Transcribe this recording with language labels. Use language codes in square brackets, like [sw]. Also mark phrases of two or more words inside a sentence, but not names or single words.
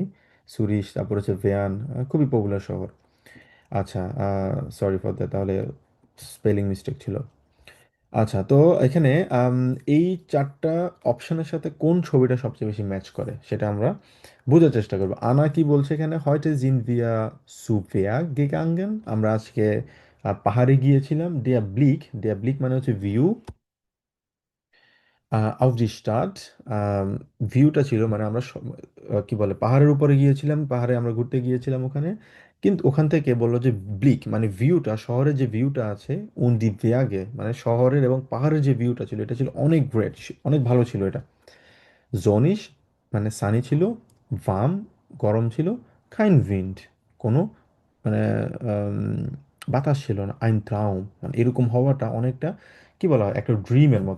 [bn] সুরিশ, তারপর হচ্ছে ভেয়ান, খুবই পপুলার শহর। আচ্ছা, [en] sorry for that, [bn] তাহলে [en] spelling mistake [bn] ছিল। আচ্ছা, তো এখানে আম, এই চারটা অপশনের সাথে কোন ছবিটা সবচেয়ে বেশি ম্যাচ করে সেটা আমরা বোঝার চেষ্টা করবো। আনা কি বলছে এখানে, [de] heute sind wir zu Berg gegangen, [bn] আমরা আজকে পাহাড়ে গিয়েছিলাম। [de] der Blick [bn] মানে হচ্ছে ভিউ, [de] auf die Stadt, [bn] ভিউটা ছিল মানে আমরা কি বলে পাহাড়ের উপরে গিয়েছিলাম, পাহাড়ে আমরা ঘুরতে গিয়েছিলাম ওখানে। কিন্তু ওখান থেকে বললো যে ব্লিক মানে ভিউটা, শহরের যে ভিউটা আছে, [de] und die Berge [bn] মানে শহরের এবং পাহাড়ের যে ভিউটা ছিল এটা ছিল অনেক গ্রেট, অনেক ভালো ছিল এটা। জনিশ মানে সানি ছিল, ভার্ম গরম ছিল, [de] kein Wind [bn] কোনো মানে বাতাস ছিল না, [de] ein Traum [bn] মানে এরকম হওয়াটা অনেকটা কি বলা হয় একটা ড্রিমের মতো।